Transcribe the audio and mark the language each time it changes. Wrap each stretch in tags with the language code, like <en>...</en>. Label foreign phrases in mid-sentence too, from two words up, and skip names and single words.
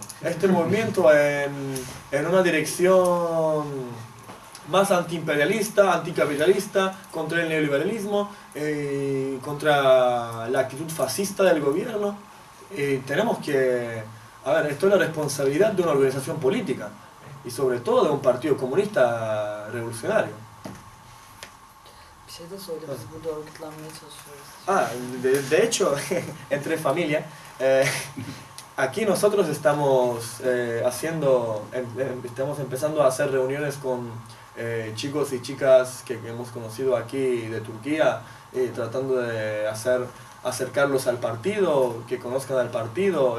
<es>Este movimiento en una dirección más antiimperialista, anticapitalista, contra el neoliberalismo, contra la actitud fascista del gobierno. Tenemos que, a ver, esto es la responsabilidad de una organización política y sobre todo de un partido comunista revolucionario.</es> <tr>Bir şey de söyle, biz burada örgütlenmeye çalışıyoruz.</tr> <es>De hecho, entre familia, aquí nosotros estamos estamos empezando a hacer reuniones con chicos y chicas que hemos conocido aquí de Turquía, tratando de acercarlos al partido, que conozcan al partido.</es>